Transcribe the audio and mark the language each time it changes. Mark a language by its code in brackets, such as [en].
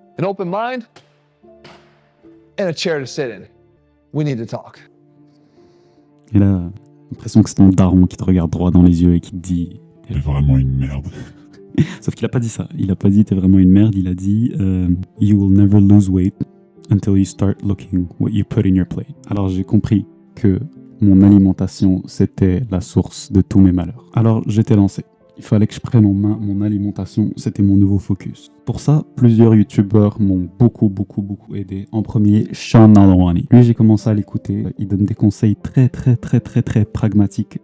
[en] An open mind and a chair to sit in. We need to talk. [fr] Et là, l'impression que c'est ton daron qui te regarde droit dans les yeux et qui te dit T'es vraiment une merde. Sauf qu'il a pas dit ça. Il a pas dit t'es vraiment une merde. Il a dit [en] You will never lose weight until you start looking what you put in your plate. [fr] Alors j'ai compris que mon alimentation, c'était la source de tous mes malheurs. Alors j'étais lancé. Il fallait que je prenne en main mon alimentation, c'était mon nouveau focus. Pour ça, plusieurs youtubeurs m'ont beaucoup aidé. En premier, Sean Nalwani. Lui, j'ai commencé à l'écouter. Il donne des conseils très pragmatiques.